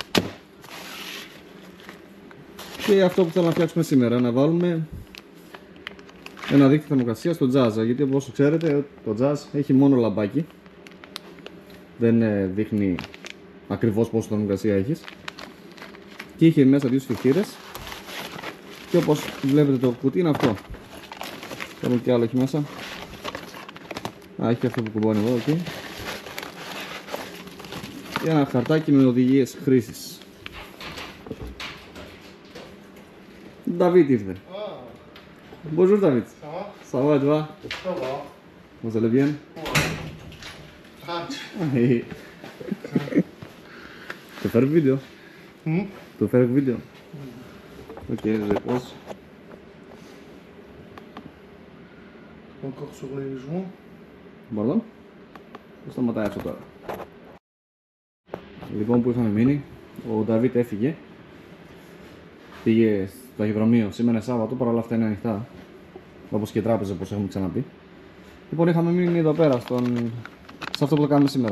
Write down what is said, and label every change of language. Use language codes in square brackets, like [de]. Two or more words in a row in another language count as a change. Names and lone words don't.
[el] Και αυτό που θέλω να φτιάξουμε σήμερα, να βάλουμε ένα δίκτυο θερμοκρασίας στο Jazz, γιατί όπως ξέρετε το Jazz έχει μόνο λαμπάκι, δεν δείχνει ακριβώς πόσο θερμοκρασία έχεις, και είχε μέσα δύο σφιχτήρες και όπως βλέπετε το κουτί είναι αυτό. Θέλω και άλλο έχει μέσα. Έχει αυτό που κουμπώνει εδώ, okay. Και ένα χαρτάκι με οδηγίες χρήσης. David ήρθε. [fr] Bonjour David. Ça va et toi? Ça va. Vous allez bien? Ouais. Tu fais une vidéo? Tu fais une vidéo? Ok, je pose. Encore sur les joints. [el] Μπορώ? Πώς σταματάει αυτό τώρα? Λοιπόν, που είχαμε μείνει, ο Νταβίτ έφυγε. Πήγε στο ταχυδρομείο, σήμερα είναι Σάββατο, παρόλα αυτά είναι ανοιχτά. Όπως και η τράπεζα, όπως έχουμε ξαναπεί. Λοιπόν, είχαμε μείνει εδώ πέρα, σε αυτό που το κάνουμε σήμερα.